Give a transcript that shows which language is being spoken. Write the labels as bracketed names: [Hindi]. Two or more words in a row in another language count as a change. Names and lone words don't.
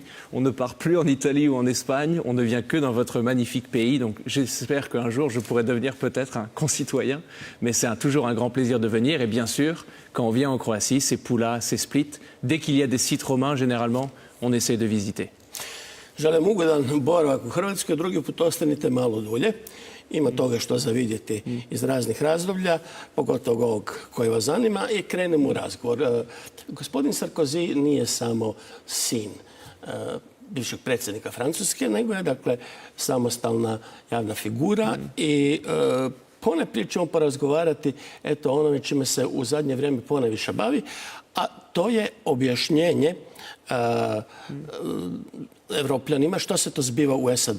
[French] On ne part plus en Italie ou en Espagne. On ne vient que dans votre magnifique pays. Donc j'espère qu'un jour, je pourrai devenir peut-être un concitoyen. Mais c'est toujours un grand plaisir de venir. Et bien sûr, quand on vient en Croatie, c'est Pula, c'est Split. Dès qu'il y a des sites romains, généralement, on essaie de visiter. [Croatian] Želim ugodan boravak u Hrvatskoj, drugi put ostanite malo dulje. Ima toga što za vidjeti iz raznih razdoblja, pogotovo ovog koji vas zanima, i krenemo u razgovor. Gospodin Sarkozy nije samo sin bivšeg predsjednika Francuske, nego je dakle samostalna javna figura i ponajprije ćemo porazgovarati eto onome čime se u zadnje vrijeme ponajviše bavi, a to je objašnjenje Evropljanima što se to zbiva u SAD.